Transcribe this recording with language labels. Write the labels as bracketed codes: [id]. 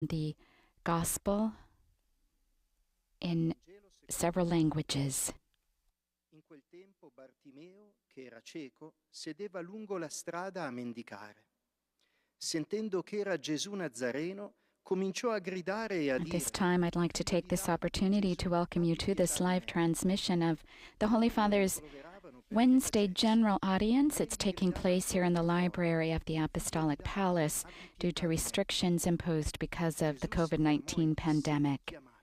[en] the Gospel in several languages. [it] In quel tempo Bartimeo, che era cieco, sedeva lungo la strada a mendicare. Sentendo che era Gesù Nazareno, cominciò a gridare e a [en] At this [it] dire: [en] time, I'd like to take this opportunity to welcome you to this live transmission of the Holy Father's Wednesday General Audience. It's taking place here in the library of the Apostolic Palace due to restrictions imposed because of the COVID-19 pandemic.